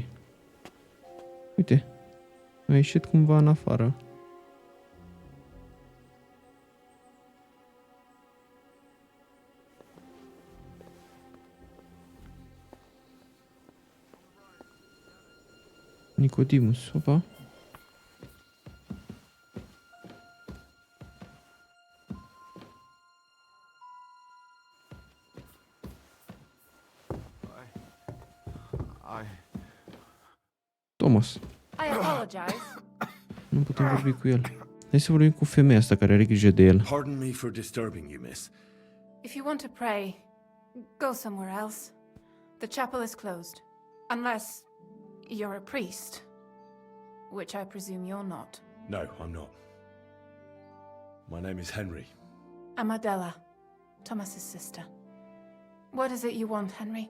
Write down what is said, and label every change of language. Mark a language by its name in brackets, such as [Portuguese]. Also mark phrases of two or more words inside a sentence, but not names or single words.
[Romanian] Uite. A ieșit cumva în afară. Nicodemus, opa. Thomas. [English] I apologize. [Romanian] Nu putem vorbi cu el. Hai să vorbim cu femeia asta care are grijă de el. [English] Pardon me for disturbing you, miss. If you want to pray, go somewhere else. The chapel is closed. Unless you're a priest. Which I presume you're not. No, I'm not. My name is Henry. I'm Adela, Thomas's sister. What is it you want, Henry?